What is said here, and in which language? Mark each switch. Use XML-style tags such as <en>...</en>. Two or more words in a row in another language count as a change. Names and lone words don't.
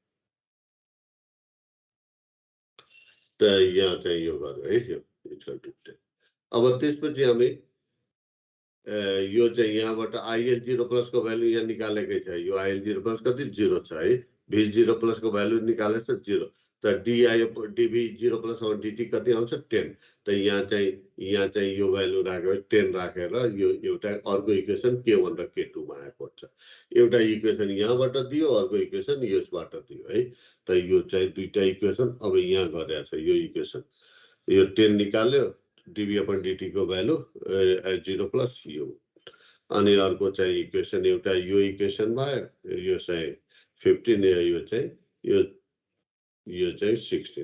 <ne>त यहाँ चाहिँ यो गर्यो है, यो इक्वल टु 10। अब त्यसपछि हामी यो चाहिँ यहाँबाट IL 0 प्लस को भ्यालु यहाँ निकालेकै छ। यो IL 0 प्लस कति 0 छ है। v0 प्लस को भ्यालु निकालेछ 0। त dv0 प्लस और dt कति आउँछ? 10। त यहाँ चाहिँ यो भ्यालु राख्यो 10 राखेर यो एउटा अर्को इक्वेसन k1 र k2 मा आएको छ। एउटा इक्वेसन यहाँबाट दियो, अर्को इक्वेसन यसबाट दियो है। त यो चाहिँ दुईटा इक्वेसन अब यहाँ गरेछ। यो इक्वेसन यो 10 निकाल्यो, dv/dt को भ्यालु 0 प्लस यो, अनि अर्को चाहिँ इक्वेसन एउटा यो इक्वेसन भयो, यो चाहिँ 15, यो चाहिँ 16।</ne>